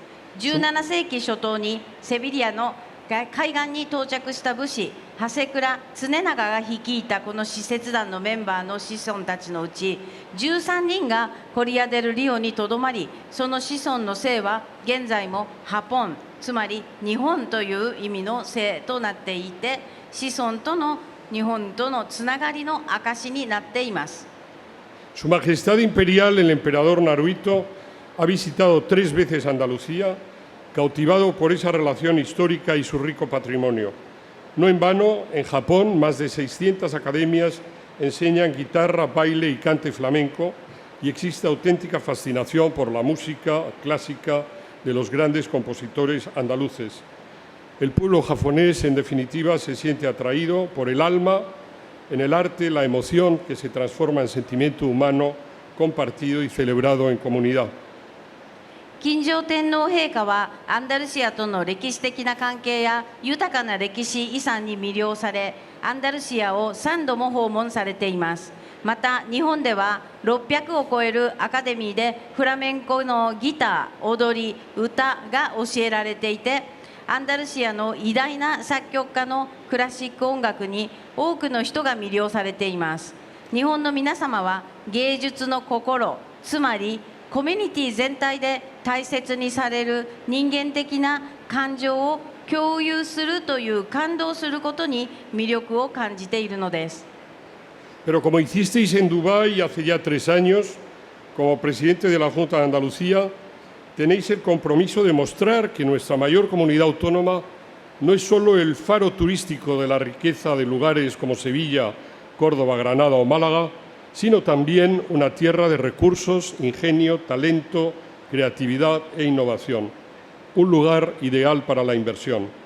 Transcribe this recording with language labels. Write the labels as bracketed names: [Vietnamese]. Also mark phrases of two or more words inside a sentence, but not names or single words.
[Japanese] 。17 世紀初頭にセビリアの海岸に到着した武士長谷倉常長が率いたこの使節団のメンバーの子孫たちのうち13人がコリア・デル・リオにとどまり、その子孫の姓は現在もハポン、つまり日本という意味の姓となっていて、子孫との日本とのつながりの証になっています。 [Spanish] Su Majestad Imperial, el Emperador Naruhito, ha visitado 3 veces Andalucía, cautivado por esa relación histórica y su rico patrimonio. No en vano, en Japón, más de 600 academias enseñan guitarra, baile y cante flamenco, y existe auténtica fascinación por la música clásica de los grandes compositores andaluces. El pueblo japonés, en definitiva, se siente atraído por el alma, en el arte, la emoción que se transforma en sentimiento humano compartido y celebrado en comunidad. [Japanese] 金城天皇陛下はアンダルシアとの歴史的な関係や豊かな歴史遺産に魅了され、アンダルシアを3度も訪問されています。また日本では600を超えるアカデミーでフラメンコのギター、踊り、歌が教えられていて、アンダルシアの偉大な作曲家のクラシック音楽に多くの人が魅了されています。日本の皆様は芸術の心、つまりコミュニティ全体で大切にされる人間的な感情を共有するという感動することに魅力を感じているのです。 [Spanish] Pero como hicisteis en Dubái hace ya 3 años, como presidente de la Junta de Andalucía, tenéis el compromiso de mostrar que nuestra mayor comunidad autónoma no es solo el faro turístico de la riqueza de lugares como Sevilla, Córdoba, Granada o Málaga, sino también una tierra de recursos, ingenio, talento, creatividad e innovación, un lugar ideal para la inversión.